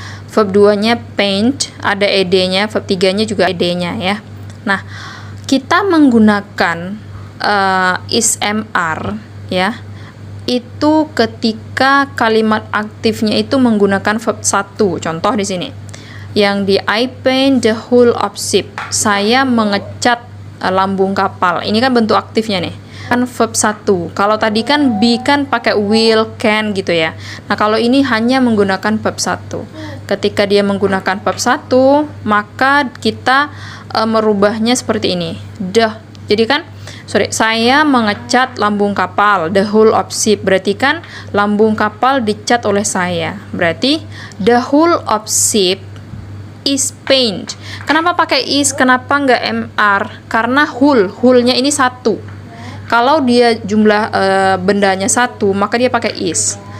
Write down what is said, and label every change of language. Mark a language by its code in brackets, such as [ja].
[id] Verb 2-nya paint, ada ed-nya, verb 3-nya juga ed-nya ya. Nah, kita menggunakan is mr ya, itu ketika kalimat aktifnya itu menggunakan verb 1. Contoh di sini. Yang di [en] I paint the hull of ship. [id] Saya mengecat lambung kapal. Ini kan bentuk aktifnya nih. Kan verb 1. Kalau tadi kan be kan pakai will, can gitu ya. Nah, kalau ini hanya menggunakan verb 1. Ketika dia menggunakan verb 1, maka kita merubahnya seperti ini. Jadi kan, saya mengecat lambung kapal, [en] the hull of ship. [id] Berarti kan lambung kapal dicat oleh saya. Berarti [en] the hull of ship is paint. [id] Kenapa pakai is? Kenapa nggak mr? Karena hull-nya ini 1. Kalau dia jumlah bendanya 1, maka dia pakai is.